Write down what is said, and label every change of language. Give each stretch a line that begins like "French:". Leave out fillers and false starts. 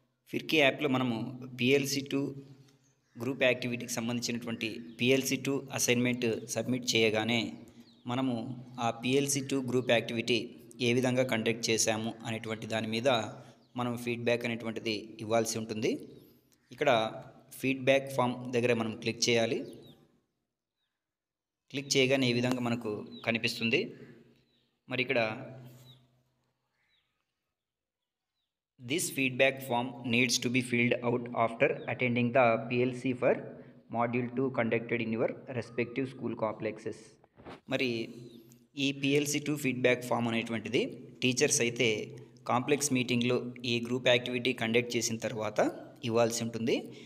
Telugu: ఫిర్కీ యాప్లో మనము PLC2 group యాక్టివిటీకి సంబంధించినటువంటి PLC2 అసైన్మెంట్ సబ్మిట్ చేయగానే మనము ఆ PLC2 గ్రూప్ యాక్టివిటీ ఏ విధంగా కండక్ట్ చేశాము అనేటువంటి దాని మీద మనం ఫీడ్బ్యాక్ అనేటువంటిది ఇవ్వాల్సి ఉంటుంది. ఇక్కడ ఫీడ్బ్యాక్ ఫామ్ దగ్గర మనం క్లిక్ చేయాలి. క్లిక్ చేయగానే ఈ విధంగా మనకు కనిపిస్తుంది. మరి ఇక్కడ
English: this feedback form needs to be filled out after attending the PLC for module 2 conducted in your respective school complexes.
Telugu: మరి ఈ PLC2 ఫీడ్బ్యాక్ ఫామ్ అనేటువంటిది టీచర్స్ అయితే కాంప్లెక్స్ మీటింగ్లో ఈ గ్రూప్ యాక్టివిటీ కండక్ట్ చేసిన తర్వాత ఇవ్వాల్సి ఉంటుంది.